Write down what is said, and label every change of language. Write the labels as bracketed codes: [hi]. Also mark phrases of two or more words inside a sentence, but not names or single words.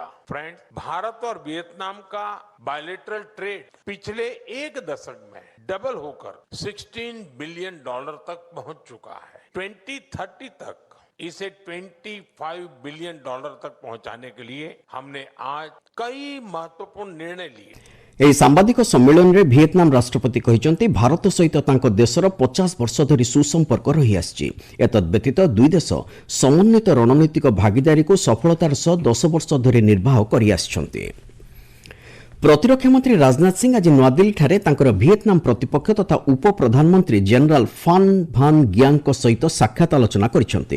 [hi] फ्रेंड्स, भारत और वियतनाम का [en] bilateral trade [hi] पिछले एक दशक में डबल होकर $16 बिलियन तक पहुंच चुका है। 2030 तक इसे $25 बिलियन तक पहुंचाने के लिए हमने आज कई महत्वपूर्ण निर्णय लिए। [or] ଏହି ସାମ୍ବାଦିକ ସମ୍ମିଳନୀରେ ଭିଏତନାମ ରାଷ୍ଟ୍ରପତି କହିଛନ୍ତି ଭାରତ ସହିତ ତାଙ୍କ ଦେଶର 50 ବର୍ଷ ଧରି ସୁସମ୍ପର୍କ ରହିଆସିଛି। ଏତଦ୍‌ବ୍ୟତୀତ ଦୁଇ ଦେଶ ସମନ୍ୱିତ ରଣନୈତିକ ଭାଗିଦାରୀକୁ ସଫଳତାର ସହ 10 ବର୍ଷ ଧରି ନିର୍ବାହ କରିଆସିଛନ୍ତି। ପ୍ରତିରକ୍ଷା ମନ୍ତ୍ରୀ ରାଜନାଥ ସିଂ ଆଜି ନୂଆଦିଲ୍ଲୀଠାରେ ତାଙ୍କର ଭିଏତନାମ ପ୍ରତିପକ୍ଷ ତଥା ଉପପ୍ରଧାନମନ୍ତ୍ରୀ ଜେନେରାଲ ଫାନ୍ ଭାନ୍ ଗିଆଙ୍କ ସହିତ ସାକ୍ଷାତ ଆଲୋଚନା କରିଛନ୍ତି।